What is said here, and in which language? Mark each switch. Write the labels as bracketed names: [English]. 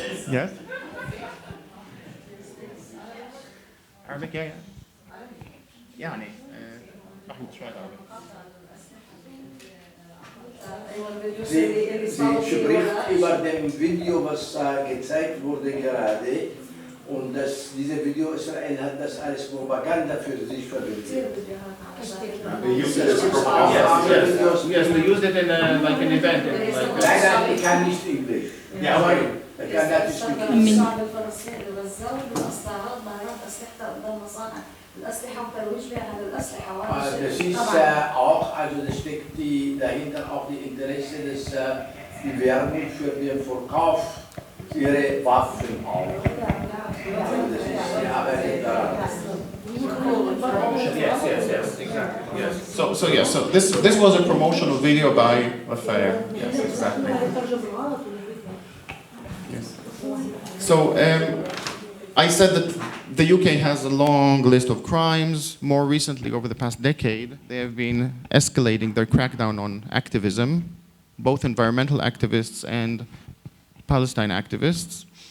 [English] Yes? Arabic, yeah. [Arabic] يعني راح نتشوي [English] Arabic. [German] Sie spricht über dem Video, was gezeigt wurde gerade. Und dieses Video, Israel hat das als Propaganda für sich verwendet. [English] They used it as a propaganda. Yes, they used it in like an event. [German] Leider, ich kann nicht Englisch. [English] Yeah, sorry. [German] Ich kann das nicht Das ist auch, also da steckt dahinter auch die Interesse, dass die Werbung für den Verkauf ihrer Waffen auch. Das ist die Arbeit daran. [English] Yes, exactly. Yes. So this was a promotional video by Rafael. Yes, exactly. Yes. So I said that the UK has a long list of crimes. More recently, over the past decade, they have been escalating their crackdown on activism, both environmental activists and Palestine activists.